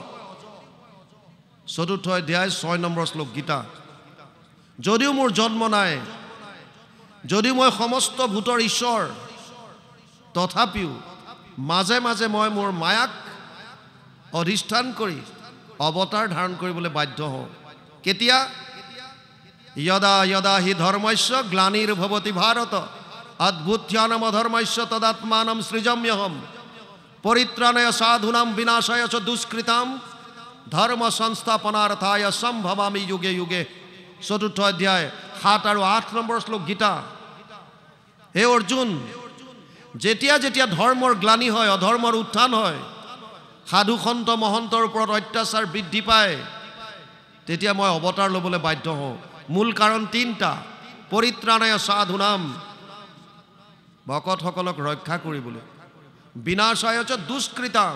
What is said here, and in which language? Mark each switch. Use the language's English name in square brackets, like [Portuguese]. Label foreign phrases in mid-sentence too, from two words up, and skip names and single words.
[Assamese] 4ৰ্থ অধ্যায় 6 নম্বৰ শ্লোক গীতা যদিও মোৰ জন্ম নাই যদিও মই সমস্ত ভূতৰ ঈশ্বৰ তথাপিও মাজে মাজে মই মোৰ মায়াক অধিষ্ঠান কৰি অৱতাৰ ধাৰণ কৰিবলৈ বাধ্য হওঁ কেতিয়া [Sanskrit] यदा यदा हि धर्मस्य ग्लानिर्भवति भारत अद्भुत्यानम धर्मस्य तदात्मानं सृजम्यहम् परित्राणाय साधूनां विनाशाय च दुष्कृतां धर्म संस्थापनार्थाय संभवामि युगे युगे [Assamese] 4ৰ্থ অধ্যায় 7 আৰু 8 নম্বৰ শ্লোক গীতা হে অৰ্জুন যেতিয়া যেতিয়া ধৰ্মৰ গ্লানি হয় অধৰ্মৰ উত্থান হয় সাধু সন্ত মহন্তৰ ওপৰত অত্যাচাৰ বৃদ্ধি পায় তেতিয়া মই অৱতাৰ ল'বলৈ বাধ্য হওঁ মূল কাৰণ 3টা [Sanskrit] পৰিত্ৰাণায় সাধুনাম [Assamese] ভকতসকলক ৰক্ষা কৰিবলৈ [Sanskrit] বিনাশায় চ দুষ্কৃতাম